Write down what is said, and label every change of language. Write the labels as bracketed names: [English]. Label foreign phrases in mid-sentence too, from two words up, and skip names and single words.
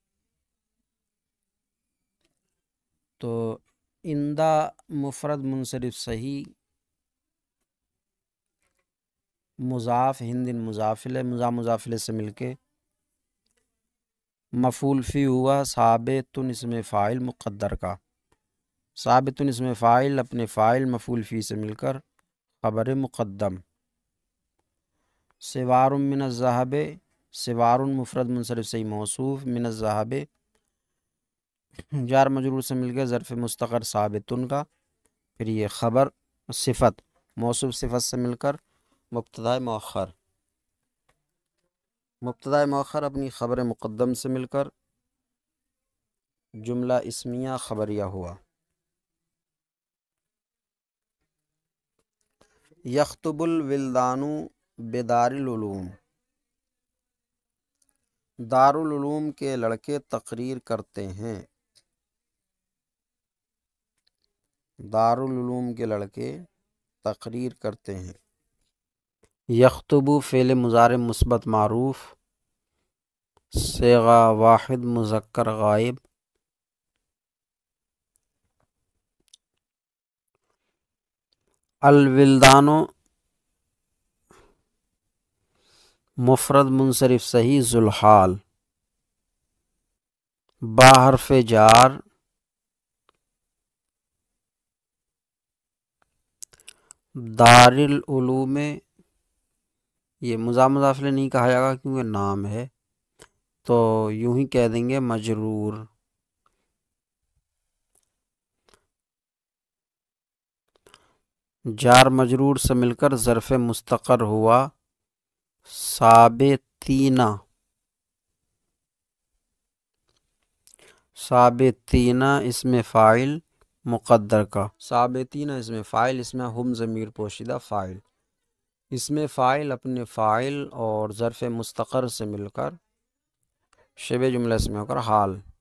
[Urdu] تو عندہ مفرد منصرف صحیح مضاف، ہند مضافل، مضافل سے مل کے مفعول فی ہوا ثابتن اسم فاعل مقدر کا، ثابتن اسم فاعل اپنے فاعل مفعول فی سے مل کر خبر مقدم، [Arabic] سوار من الذہب، [Urdu] سوار مفرد منصرف صحیح موصوف، [Arabic] من الذہب [Urdu] جار مجرور سے مل کے ظرف مستقر ثابتن کا، پھر یہ خبر صفت، موصوف صفت سے مل کر مبتدا مؤخر، مبتدا مؤخر اپنی خبر مقدم سے مل کر جملہ اسمیہ خبریہ ہوا۔ [Arabic] یخطب الولدان بدار العلوم، [Urdu] دارالعلوم کے لڑکے تقریر کرتے ہیں، دارالعلوم کے لڑکے تقریر کرتے ہیں۔ یخطب فعل مضارع مثبت معروف، صیغہ واحد مذکر غائب، الولدان مفرد منصرف صحیح ذوالحال، با حرف جار دار العلوم، یہ مضاف الیہ نہیں کہا جائے گا کیونکہ نام ہے، تو یوں ہی کہہ دیں گے مجرور۔ جار مجرور سے مل کر ظرف مستقر ہوا ثابتین، ثابتین اسم فاعل مقدر کا، ثابتین اسم فاعل، اس میں ہم ضمیر پوشیدہ فاعل، اس میں فاعل اپنے فاعل اور ظرف مستقر سے مل کر شبہ جملہ اسم ہو کر حال،